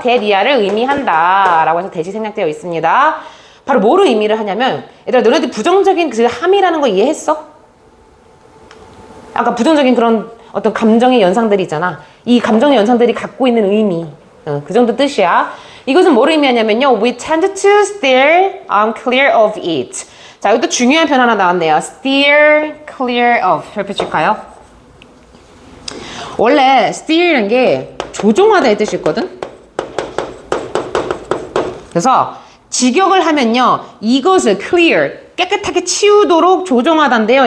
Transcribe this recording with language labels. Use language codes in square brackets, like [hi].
[ko] that 이하를 의미한다 라고 해서 that이 생략되어 있습니다. 바로 뭐를 의미를 하냐면 얘들아 너네들 부정적인 그 함이라는 거 이해했어? 아까 부정적인 그런 어떤 감정의 연상들이 있잖아. 이 감정의 연상들이 갖고 있는 의미 그 정도 뜻이야. 이것은 뭐를 의미하냐면요. [en] We tend to steer clear of it. [ko] 자, 여기 또 중요한 표현 하나 나왔네요. [en] steer clear of. [ko] 펼쳐줄까요? 원래 steer이라는 게 조종하다의 뜻이 있거든. 그래서 직역을 하면요. 이것을 clear, 깨끗하게 치우도록 조종하다인데요.